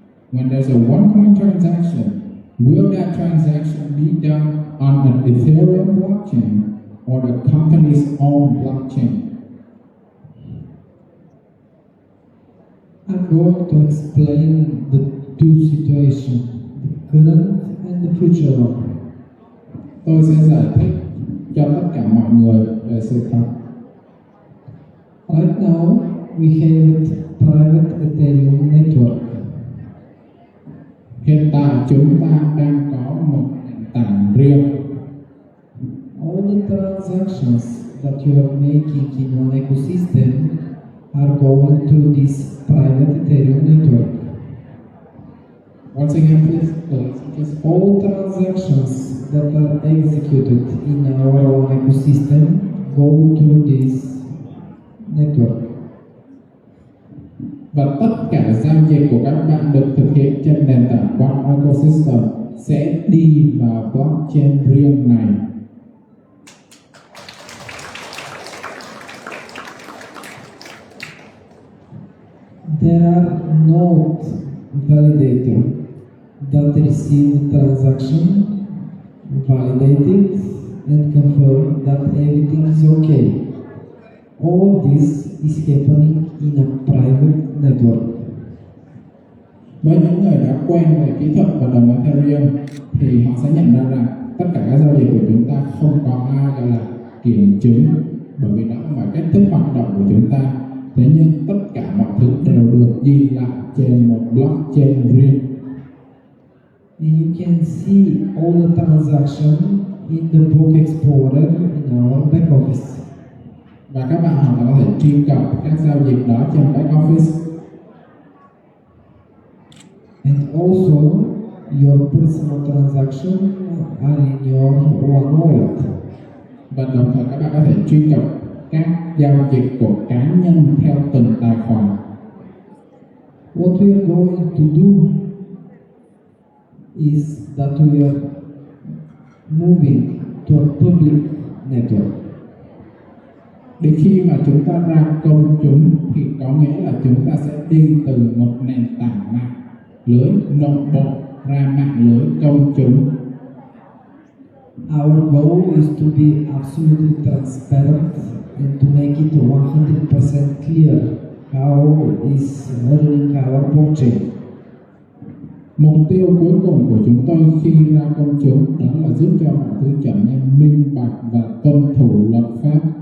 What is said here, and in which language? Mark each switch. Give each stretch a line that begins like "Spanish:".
English: When there's a one-coin transaction, will that transaction be done on an Ethereum blockchain or the company's own blockchain? I'm going to explain the two situations, the current and the future one.
Vietnamese: Tôi sẽ giải thích cho tất cả mọi người về sự thật.
English: Right now, we have a private Ethereum network.
Vietnamese: Hiện tại chúng ta đang có một nền tảng riêng.
English: All the transactions that you are making in one ecosystem are going through this private Ethereum network. Once again, please. All transactions that are executed in our own ecosystem go through this network.
Vietnamese: Và tất cả giao dịch của các bạn được thực hiện trên nền tảng One Ecosystem sẽ đi vào blockchain riêng này.
English: There are node validator that receive the transaction, validate it, and confirm that everything is okay. All of this is happening in a private network.
Vietnamese: Với những người đã quen về kỹ thuật và đồng Ethereum thì họ sẽ nhận ra rằng tất cả các giao dịch của chúng ta không có ai gọi là kiểm chứng, bởi vì đó không phải cách thức hoạt động của chúng ta. Thế nhưng tất cả mọi thứ đều được ghi lại trên một blockchain riêng.
English: And you can see all the transactions in the book explorer in our back office.
Vietnamese: Và các bạn hoàn toàn có thể truy cập các giao dịch đó trên back office.
English: And also, your personal transactions are in your one wallet.
Vietnamese: Và đồng thời các bạn có thể truy cập các giao dịch của cá nhân theo từng tài khoản.
English: What we are going to do is that we are moving to a public network.
Vietnamese: Đến khi mà chúng ta ra công chúng thì có nghĩa là chúng ta sẽ đi từ một nền tảng mạng lưới nội bộ ra mạng lưới công chúng.
English: Our goal is to be absolutely transparent and to make it 100% clear how is running our blockchain.
Vietnamese: Mục tiêu cuối cùng của chúng tôi khi ra công chúng đó là giúp cho mọi thứ trở nên minh bạch và tuân thủ luật pháp.